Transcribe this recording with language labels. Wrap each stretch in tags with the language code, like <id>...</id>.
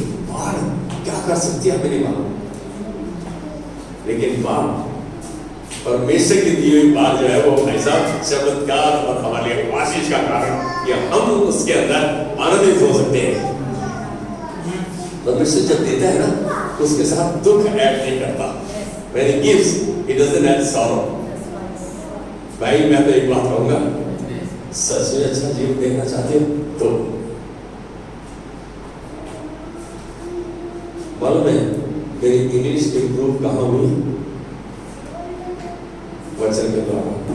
<hi>बाढ़ क्या कर सकती है मेरी मां, लेकिन मां परमेश्वर की दी हुई बात जो है वो भाई साहब चमत्कार और हमारे लिए आशीष का कारण कि हम उसके अंदर आनंदित हो सकते हैं। परमेश्वर जब देता है ना, उसके साथ दुख ऐड नहीं करता।</hi> <en>When he gives, he doesn't add sorrow.</en> <hi>भाई मैं तो एक बात कहूंगा, सच में अच्छा जीवन देखना चाहते हो तो मालूम है मेरी इंग्लिश इंप्रूव कहाँ हुई? वचन के द्वारा।</hi>